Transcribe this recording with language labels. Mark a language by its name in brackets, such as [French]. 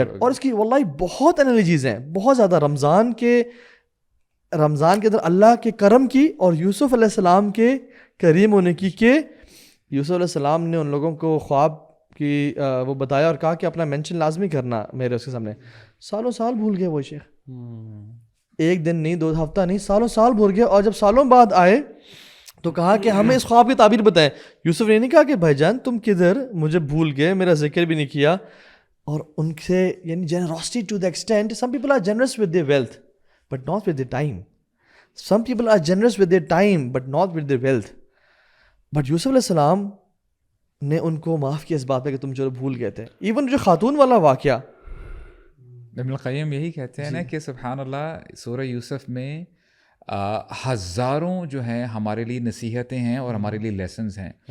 [Urdu] اور اس کی واللہ بہت انالوجیز ہیں, بہت زیادہ, رمضان کے اندر اللہ کے کرم کی اور یوسف علیہ السلام کے کریم ہونے کی, کہ یوسف علیہ السلام نے ان لوگوں کو خواب کی وہ بتایا اور کہا کہ اپنا مینشن لازمی کرنا میرے اس کے سامنے. سالوں سال بھول گئے وہ شیخ, ایک دن نہیں, 2 ہفتہ نہیں, سالوں سال بھول گئے. اور جب سالوں بعد آئے تو کہا کہ ہمیں اس خواب کی تعبیر بتائیں. یوسف نے نہیں کہا کہ بھائی جان تم کدھر, مجھے بھول گئے, میرا ذکر بھی نہیں کیا. اور ان سے یعنی [English] Generosity to the extent, some people are generous with their wealth but not with their time. Some people are generous with their time but not with their wealth. [Urdu] But یوسف علیہ السلام نے ان کو معاف کیا اس بات پہ کہ تم جو بھول گئے تھے. ایون جو خاتون والا واقعہ, ابن القیم یہی کہتے ہیں نا کہ سبحان اللہ, سورہ یوسف میں ہزاروں جو ہیں ہمارے لیے نصیحتیں ہیں اور ہمارے لیے لیسنز ہیں.